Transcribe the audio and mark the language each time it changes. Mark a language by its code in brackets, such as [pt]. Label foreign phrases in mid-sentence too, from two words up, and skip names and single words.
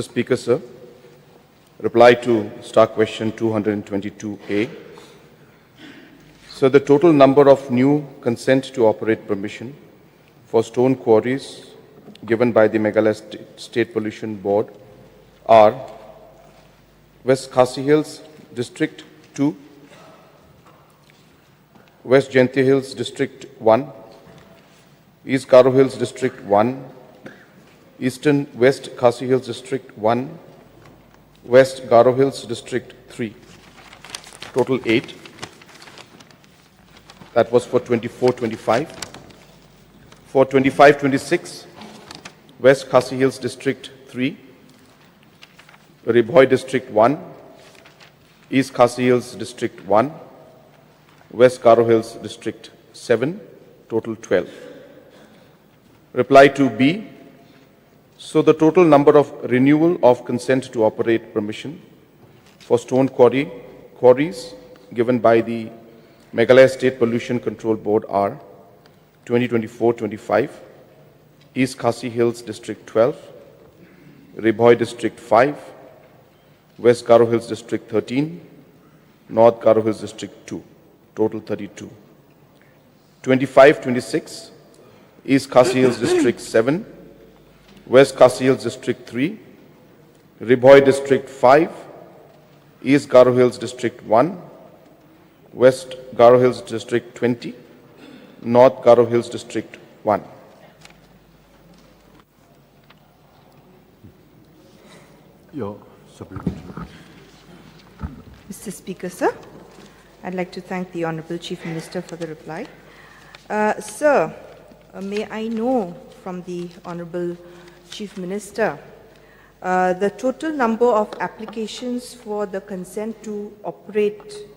[en] Speaker, sir, reply to Star Question 222A. So the total number of new consent to operate permission for stone quarries given by the Meghalaya State Pollution Board are West Khasi Hills District 2, West Jaintia Hills District 1, East Garo Hills District 1, Eastern West Khasi Hills District 1, West Garo Hills District 3. Total 8. That was for 24-25. For 25-26, West Khasi Hills District 3, Ribhoi District 1, East Khasi Hills District 1, West Garo Hills District 7, total 12. Reply to B. So the total number of renewal of consent to operate permission for stone quarries given by the Meghalaya State Pollution Control Board are 2024-25, East Khasi Hills District 12, Ribhoi District 5, West Garo Hills District 13, North Garo Hills District 2, total 32. 25-26, East Khasi Hills District 7, West Khasi Hills District 3, Ribhoi District 5, East Garo Hills District 1, West Garo Hills District 20, North Garo Hills District 1. Your supplementary. Mr. Speaker, sir, I'd like to thank the Honorable Chief Minister for the reply. Sir, may I know from the Honorable Chief Minister the total number of applications for the consent to operate